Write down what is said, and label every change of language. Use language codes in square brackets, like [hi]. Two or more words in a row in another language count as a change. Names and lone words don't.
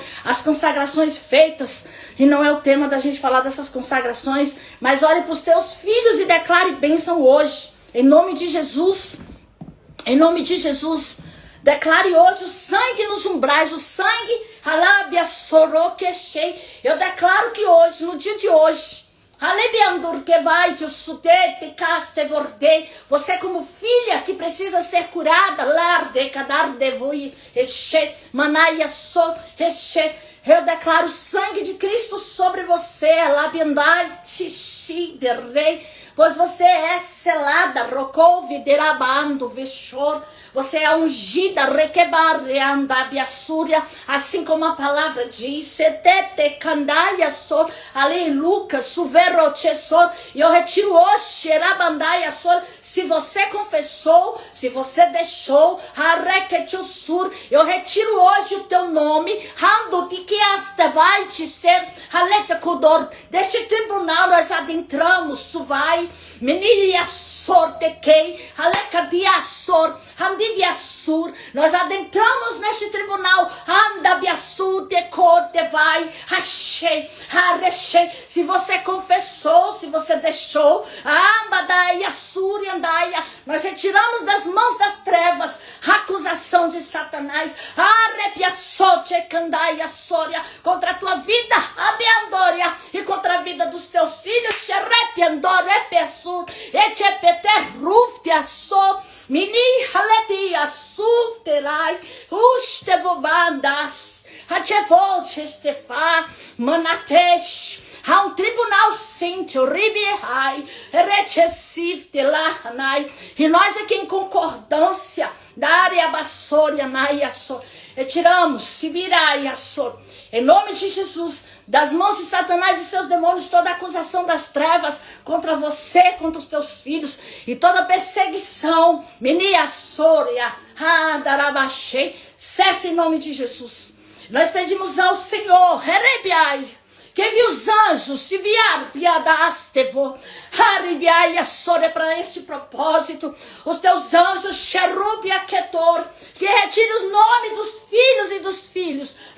[pt] As consagrações feitas. E não é o tema da gente falar dessas consagrações, mas olhe para os teus filhos e declare bênção hoje. Em nome de Jesus. Em nome de Jesus. Declare hoje o sangue nos umbrais, o sangue, Halabia Soroquechei. Eu declaro que hoje, no dia de hoje, Halebiandur que vai te sutete caste vordei. Você como filha que precisa ser curada, larde cadar devoi reche manaia so reche. Eu declaro o sangue de Cristo sobre você, Labiandai xixi de rei. Pois você é selada, rocouve derabando vexor. Você é ungida, requebar, reandabiassúria. Assim como a palavra diz, setete candaia sor, ali Lucas, suvero chesor. E eu retiro hoje, rabandaia sor. Se você confessou, se você deixou, harequetussur. Eu retiro hoje o teu nome, rando de que vai te ser, haleta kudor. Deste tribunal nós adentramos, suvai. Meniassor tequei, alecabiassor, handibiassur. Nós adentramos neste tribunal, andabiassur, decor, devai, achei, arechei. Se você confessou, se você deixou, ambadaia, sur e andaia, nós retiramos das mãos das trevas a acusação de Satanás, arrepiassote, candaia, sória, contra a tua vida, abeandória, e contra a vida dos teus filhos, xerepiandória, pesur, etepete, rufte, assou, mini, haletia, sufterai, ustevovandas, Hachevolte estefá, manatesh. Há um tribunal cinto, ribihai, retessiv telahanai. E nós aqui em concordância, da área bassoria, naiassor, retiramos, sibirai, assor. Em nome de Jesus, das mãos de Satanás e seus demônios, toda acusação das trevas contra você, contra os teus filhos, e toda perseguição, meniassoria, darabachei, cesse em nome de Jesus. Nós pedimos ao Senhor, Herebiai, que viu os anjos se viaram, piadastevo, Haribiai, Assore, para este propósito, os teus anjos, Cherubia, Ketor, que retire os nomes dos filhos e dos filhos,